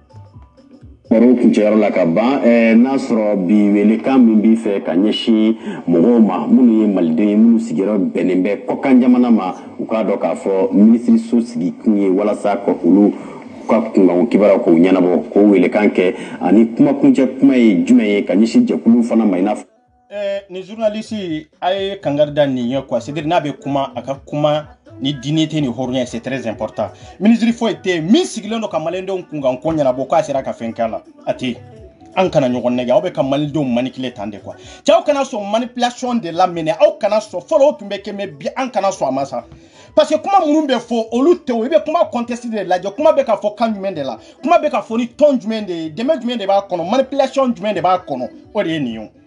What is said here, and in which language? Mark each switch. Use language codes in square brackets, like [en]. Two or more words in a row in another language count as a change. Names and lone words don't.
[bm] Baro kuncɛyɔrɔ la ka ban n'a sɔrɔ bi welekan min b'i fɛ ka ɲɛsin mɔgɔw ma minnu ye maliden ye minnu sigiyɔrɔ bɛnnen bɛ kɔkan jamana ma u k'a dɔn k'a fɔ minisiriso sigi kun ye walasa ka olu ka kunkan kibaruya k'o ɲɛnabɔ k'o welekan kɛ ani kumakuncɛ kuma ye jumɛn ye ka ɲɛsin jɛkulu fana ma i n'a fɔ ni journaliste a ye kangari da nin ye [fr] quoi c'est-à-dire [bm] n'a bɛ kuma a ka kuma ni dignité ni hɔrɔnya [fr] c'est très important [bm] ministre foyi tɛ min sigilen don ka malidenw kunkan ko ɲɛnabɔ k'a sera ka fɛn k'a la a tɛ an kana ɲɔgɔn nɛgɛ aw bɛ ka malidenw manipuler tan de quoi cɛw kana sɔn [fr] manipulation de la [bm] minɛ aw kana sɔn fɔlɔ o tun bɛ kɛ mais bi an kana sɔn a ma sa [fr] parce que [bm] kuma minnu bɛ fɔ olu tɛ o i bɛ kuma contexte de lajɛ kuma bɛ ka fɔ kan jumɛn de la kuma bɛ ka fɔ ni ton jumɛn de ye dɛmɛ jumɛn de b'a kɔnɔ manipulation jumɛn de b'a kɔnɔ o de ye nin ye